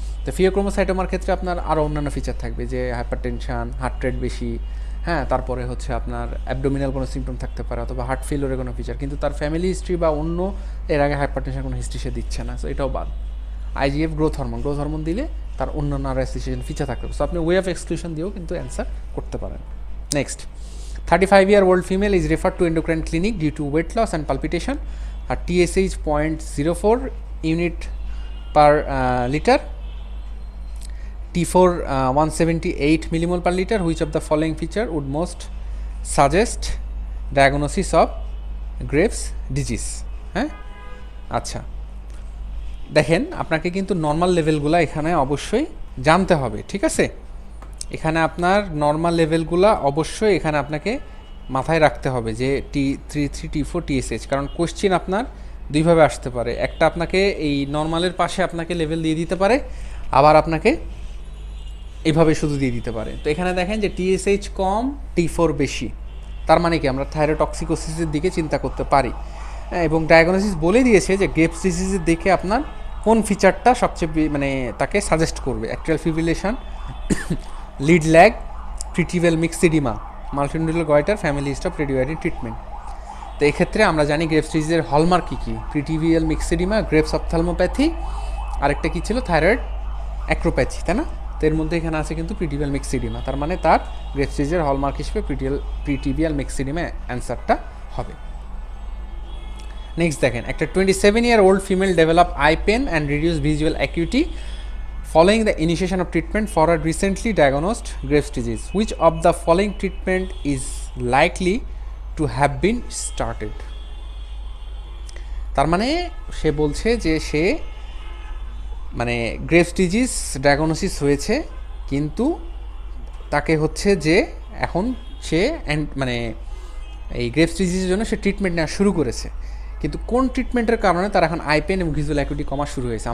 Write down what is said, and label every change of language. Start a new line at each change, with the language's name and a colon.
Bangla: তো ফিওক্রোমোসাইটোমার ক্ষেত্রে আপনার আরও অন্যান্য ফিচার থাকবে, যে হাইপারটেনশন, হার্ট রেট বেশি, হ্যাঁ, তারপরে হচ্ছে আপনার অ্যাবডোমিনাল কোনো সিমটম থাকতে পারে, অথবা হার্ট ফেলিওরের কোনো ফিচার, কিন্তু তার ফ্যামিলি হিস্ট্রি বা অন্য এর আগে হাইপারটেনশন কোনো হিস্ট্রি সে দিচ্ছে না, সো এটাও বাদ। আইজিএফ গ্রোথ হরমোন দিলে তার অন্যান্য আর অ্যাসোসিয়েশন ফিচার থাকতে পারে, সো আপনি ওয়ে অফ এক্সক্লুশন দিয়েও কিন্তু অ্যান্সার করতে পারেন।
English: Next, 35-year-old female is referred to endocrine clinic due to weight loss and palpitation. Her TSH 0.04 unit per liter, T4 178 millimole per liter. Which of the following feature would most suggest diagnosis of Graves' disease?
Bangla: হ্যাঁ, আচ্ছা, দেখেন আপনাকে কিন্তু normal লেভেলগুলো এখানে অবশ্যই জানতে হবে, ঠিক আছে? এখানে আপনার নর্মাল লেভেলগুলো অবশ্যই এখানে আপনাকে মাথায় রাখতে হবে, যে T3, T4, TSH, কারণ কোশ্চেন আপনার দুইভাবে আসতে পারে। একটা আপনাকে এই নর্মালের পাশে আপনাকে লেভেল দিয়ে দিতে পারে, আবার আপনাকে এইভাবে শুধু দিয়ে দিতে পারে। তো এখানে দেখেন যে TSH কম, T4 বেশি, তার মানে কি আমরা থাইরোটক্সিকোসিসের দিকে চিন্তা করতে পারি। এবং ডায়াগনোসিস বলে দিয়েছে যে গ্রেভস ডিজিজের দিকে আপনার কোন ফিচারটা সবচেয়ে মানে তাকে সাজেস্ট করবে: atrial fibrillation, lead lag, প্রিটিভিয়াল myxoedema, মাল্টিনিউক্লিয়ার goitre, family history of radioactive treatment. তো এক্ষেত্রে আমরা জানি গ্রেভস ডিজিজের হলমার্ক কী কী: প্রিটিভিয়াল মিক্সিডিমা, গ্রেভস অপথ্যালমোপ্যাথি, আরেকটা কী ছিল থাইরয়েড অ্যাক্রোপ্যাথি, তাই না? তো এর মধ্যে এখানে আছে কিন্তু প্রিটিভিয়াল মিক্সিডিমা, তার মানে তার গ্রেভস ডিজিজের হলমার্ক হিসেবে প্রিটিভিয়াল মিক্সিডিমা অ্যান্সারটা হবে।
English: Next দেখেন, একটা 27-year-old female develop eye pain and reduced visual acuity following the initiation of treatment for a recently diagnosed Graves' disease. Which of the following treatment is likely to have been started?
Bangla: তার মানে সে বলছে যে সে মানে graves disease diagnosis হয়েছে, কিন্তু তাকে হচ্ছে যে এখন সে মানে এই গ্রেভস ডিজিজের জন্য সে ট্রিটমেন্ট নেওয়া শুরু করেছে, কিন্তু কোন ট্রিটমেন্টের কারণে তার এখন আই পেন এবং ভিজুয়াল অ্যাকুইটি কমা শুরু হয়েছে।